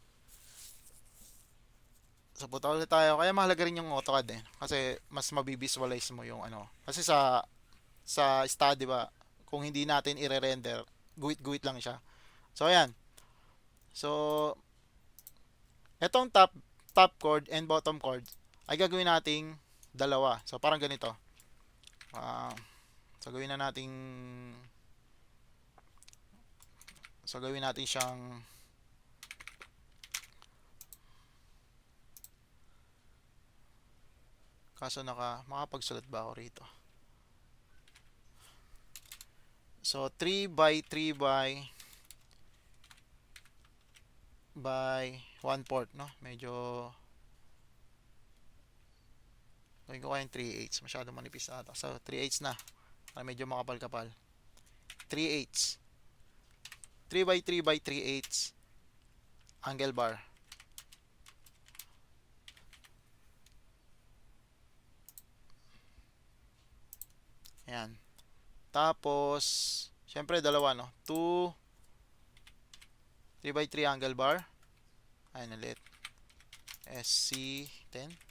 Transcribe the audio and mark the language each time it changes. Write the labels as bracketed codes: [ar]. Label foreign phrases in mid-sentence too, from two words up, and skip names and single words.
[tl] So punta ulit tayo. Kaya mahalaga rin yung AutoCAD eh. Kasi mas mabivisualize mo yung ano. Kasi sa study ba, kung hindi natin i-render, guhit-guhit lang siya. So ayan. So etong [en] top chord and bottom chord [tl] ay gagawin nating dalawa. So parang ganito. So gawin na nating, so gawin natin siyang, kaso makapagsulat ba ako rito? [en] So 3 by 3 by 1/4, no? [tl] Medyo gawin ko kayong 3/8. Masyado manipis na ata. So 3/8 na. Para medyo makapal-kapal. [en] 3/8. 3 by 3 by 3/8 angle bar. [tl] Ayan. Tapos, syempre dalawa, no? [en] 2, 3 by 3 angle bar. [tl] Ayan ulit. SC10.